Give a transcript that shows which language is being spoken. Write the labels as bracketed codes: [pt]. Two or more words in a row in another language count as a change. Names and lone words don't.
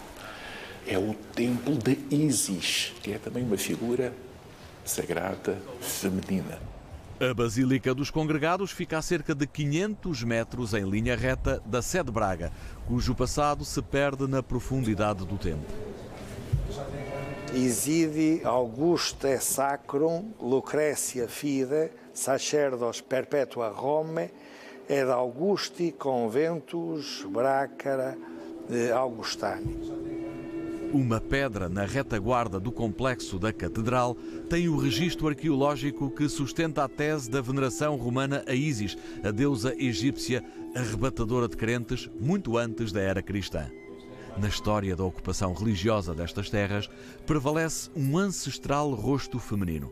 [pt] É o templo de Ísis, que é também uma figura sagrada feminina. A Basílica dos Congregados fica a cerca de 500 metros em linha reta da sede de Braga, cujo passado se perde na profundidade do tempo. [la] Isidi Auguste Sacrum Lucretia Fide Sacerdos Perpetua Rome ed Augusti Conventus Bracara Augustani. [pt] Uma pedra na retaguarda do complexo da Catedral tem o registro arqueológico que sustenta a tese da veneração romana a Ísis, a deusa egípcia arrebatadora de crentes muito antes da era cristã. Na história da ocupação religiosa destas terras, prevalece um ancestral rosto feminino.